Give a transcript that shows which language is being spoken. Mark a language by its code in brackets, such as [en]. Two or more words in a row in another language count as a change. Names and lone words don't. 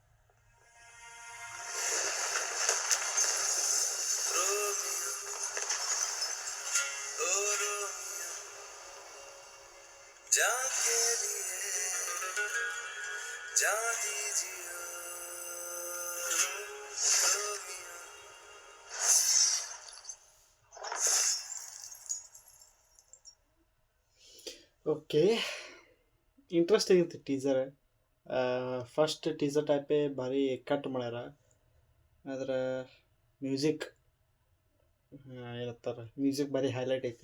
[hi] रोमियो, ओ रोमियो, जान के लिए जान दीजिए रोमियो। [kn] ಓಕೆ, ಇಂಟ್ರೆಸ್ಟಿಂಗ್ ಇತ್ತು ಟೀಸರ್. [en] first teaser [kn] ಟೈಪೇ ಭಾರಿ ಕಟ್ ಮಾಡ್ಯಾರ. ಆದ್ರೆ ಮ್ಯೂಸಿಕ್ ಏನಂತಾರೆ, ಮ್ಯೂಸಿಕ್ ಭಾರಿ ಹೈಲೈಟ್ ಐತಿ.